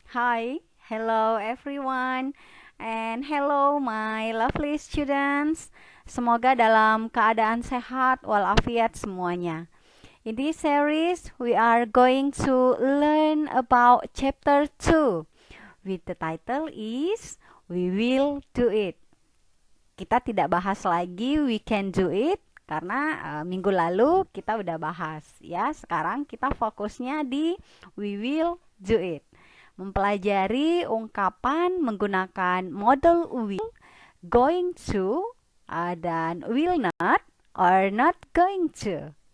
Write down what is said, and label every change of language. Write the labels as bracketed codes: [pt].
[en] Hi, hello everyone, and hello my lovely students. [id] Semoga dalam keadaan sehat walafiat semuanya. [en] In this series, we are going to learn about chapter 2, with the title is We Will Do It. [id] Kita tidak bahas lagi [en] we can do it [id] karena minggu lalu kita udah bahas ya. Sekarang kita fokusnya di [en] we will do it. [id] Mempelajari ungkapan menggunakan model will, going to, dan will not or not going to.